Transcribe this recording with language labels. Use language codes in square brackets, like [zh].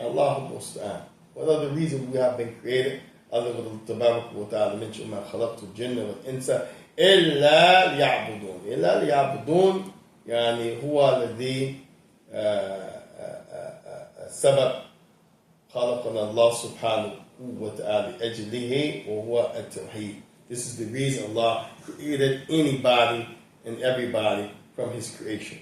[en] Allah musta'an. What other reason we have been created? Other than Allah tabaraka wa ta'ala mentioned, [ar] مَا خَلَقْتُ الْجِنَّ وَالْإِنسَ إِلَّا لِيَعْبُدُونَ. إِلَّا لِيَعْبُدُونَ هو الذي سبب خلقنا الله سبحانه وتعالى أجله وهو التوحيد. [en] This is the reason Allah created anybody and everybody from His creation.